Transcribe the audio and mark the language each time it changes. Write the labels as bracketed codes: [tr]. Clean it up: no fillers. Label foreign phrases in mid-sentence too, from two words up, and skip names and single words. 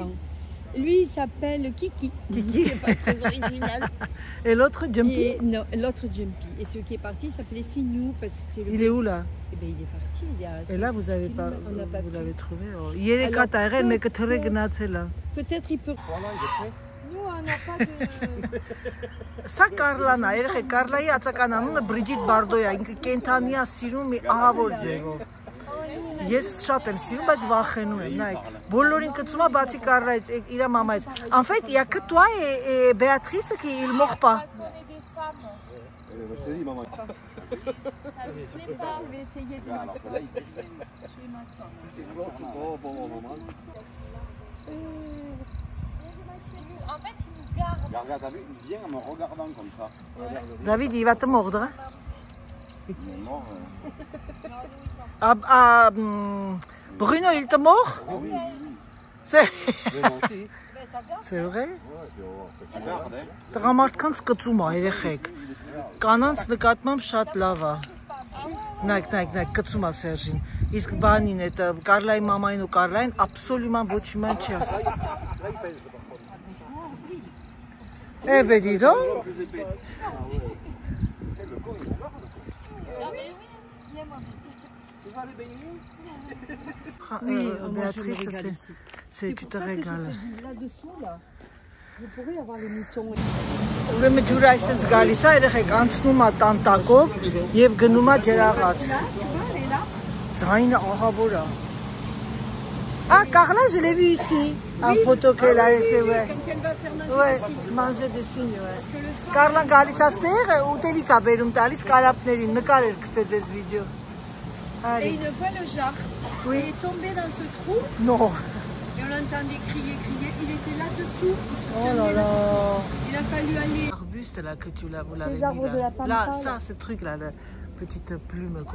[fr] Lui, il s'appelle Kiki. C'est pas très original. Et l'autre, Jumpy? Non, l'autre Jumpy. Et celui qui est parti s'appelait Signou. Parce que c'était le... Il est où, là? Eh bien, il est parti. Il y a et là, vous avez pas... On n'a pas vous pu. l'avez trouvé? Oh. Il est Qatar, mais que tu regardes, là. Peut-être il peut... Voilà, il est prêt. Nous, on n'a pas de... [hy] Սա Կարլան է, երեխեք, Կարլայի ածական անունը Բրիջիտ Բարդոյ է, ինքը կենթանի է սիրում մի ահավոր ձևով։ Ես շատ եմ սիրում, բայց վախենում եմ, նայեք, բոլորին կծում է բացի Կարլայից, իր մամայից։ [fr] En fait, il y a que toi et Béatrice qui il mord pas. Je te dis, maman. Je vais essayer de m'asseoir. En fait, il nous garde. Regarde, t'as vu, il vient en me regardant comme ça. David, il va te mordre. Hein? Il est mort. Bruno, il te mord? Ah oui, oui. C'est Moi aussi. C'est vrai? Tu gardes, hein. [hy] Տղամարդկանց կծում է, երեխեք։ Կանանց նկատմամբ շատ լավ է։ Նայեք, կծում է Սերժին։ Իսկ բանին, այդ Կարլայի մամային ու Կարլային absolument ոչ մի բան չի ասում։ [fr] Eh ben dis donc. Tu vas aller baigner? Oui, Béatrice, tu te régales. Là-dessous, là, vous pourrez avoir les moutons. [hy] Ուրեմն ջուրը այսպես գալիս է, երեխեք, անցնում է տանտակով եւ գնում է ջրաղաց։ Ձայնը ահավոր է։ [fr] Ah, Carla, je l'ai vu ici, en photo qu'elle avait fait, ouais. Quand elle va faire manger Ouais, des cygnes. manger des cygnes, ouais. Parce que le soir, [hy] Carla գալիս աստեղ ուտելիք է բերում տալիս կարապներին, նկարել գցեց այս վիդեո։ [fr] et Allez. une fois, le Jacques, Oui. il est tombé dans ce trou Non. et on l'entendait crier. Il était là-dessous. Il se Oh là tenait là. Il a fallu aller. Arbuste là que vous l'avez mis arbres de la là. pampa, Là, là. ça, ce truc là, la petite plume, comment